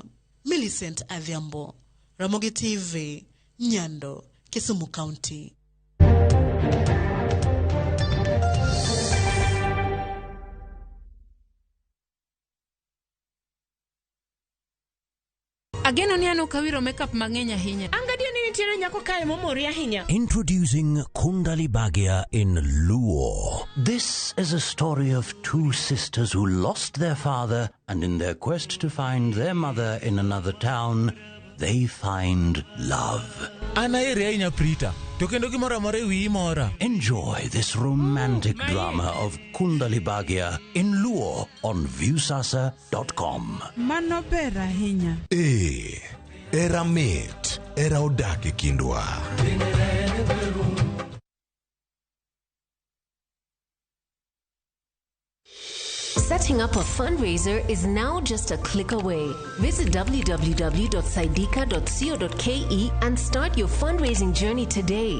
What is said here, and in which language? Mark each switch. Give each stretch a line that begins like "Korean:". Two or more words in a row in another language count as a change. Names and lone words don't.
English: Millicent Adhiambo, Ramogi TV, Nyando, Kisumu County.
Luo (Kenya and Tanzania): Ageno ni ano kawiro makeup mang'eny ahinya. Angadio ni nitiere nyako kae momori ahinya.
English: Introducing Kundali Bagia in Luo. This is a story of two sisters who lost their father and in their quest to find their mother in another town, they find love. Enjoy this romantic drama of Kundalibagya in Luo on viewsasa.com.
Luo (Kenya and Tanzania): Era mit, era odake kindwa.
English: Setting up a fundraiser is now just a click away. Visit www.saidika.co.ke and start your fundraising journey today.